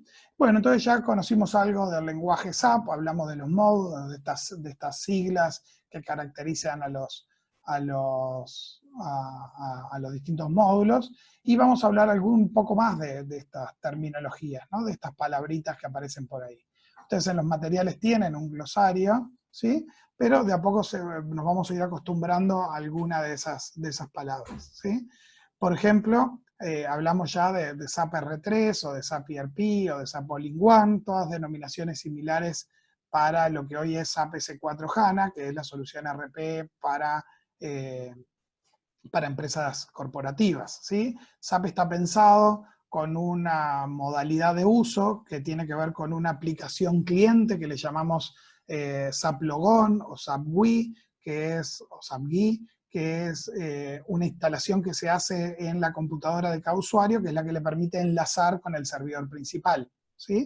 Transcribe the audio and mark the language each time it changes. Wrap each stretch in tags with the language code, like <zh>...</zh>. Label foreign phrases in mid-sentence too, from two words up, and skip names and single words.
<es>Bueno, entonces ya conocimos algo del lenguaje SAP, hablamos de los módulos, de estas siglas que caracterizan a los distintos módulos, y vamos a hablar un poco más de estas terminologías, ¿no? De estas palabritas que aparecen por ahí. Ustedes en los materiales tienen un glosario, ¿sí? Pero de a poco nos vamos a ir acostumbrando a alguna de esas palabras, ¿sí? Por ejemplo, hablamos ya de SAP R3 o de SAP ERP o de SAP All-in-One, todas denominaciones similares para lo que hoy es SAP S4 HANA, que es la solución ERP para empresas corporativas, ¿sí? SAP está pensado con una modalidad de uso que tiene que ver con una aplicación cliente que le llamamos SAP Logon o SAP GUI, o SAP GUI, que es una instalación que se hace en la computadora de cada usuario, que es la que le permite enlazar con el servidor principal, ¿sí?</es>